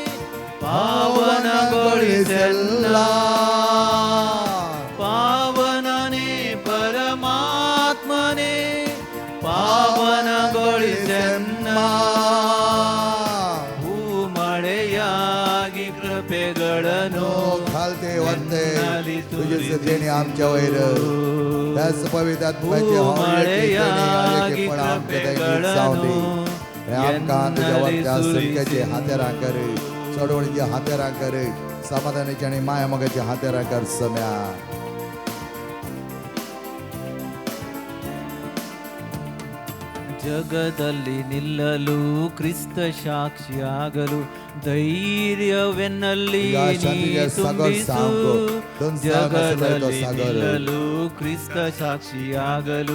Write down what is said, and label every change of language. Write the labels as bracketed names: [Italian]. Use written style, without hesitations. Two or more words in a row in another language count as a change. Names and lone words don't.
[Kannada] ಪಾವನಗೊಳಿಸೆಲ್ಲ ಪಾವನನೇ ಪರಮಾತ್ಮನೇ ಪಾವನಗೊಳಿಸೆನ್ನ ಭೂಮಳೆಯಾಗಿ ಕೃಪೆಗಳನ್ನು [Konkani] खालते वरते तुझे देणे आमच्या वैर त्याच पवित्र आत्म्याचे हळेकी पण आमच्या दैनिक सावली आमकां तुझ्या वरत्या सत्याचे हातेरां कर चडवणीचे हातेरां कर समाधानाचे आणि माया मोगाचे हातेरां कर सम्या [Kannada] ಜಗದಲ್ಲಿ ನಿಲ್ಲಲು ಕ್ರಿಸ್ತ ಸಾಕ್ಷಿಯಾಗಲು ಧೈರ್ಯವೆನ್ನಲ್ಲಿ ತುಂಬಿಸು ಜಗದಲ್ಲಿ ನಿಲ್ಲಲು ಕ್ರಿಸ್ತ ಸಾಕ್ಷಿಯಾಗಲು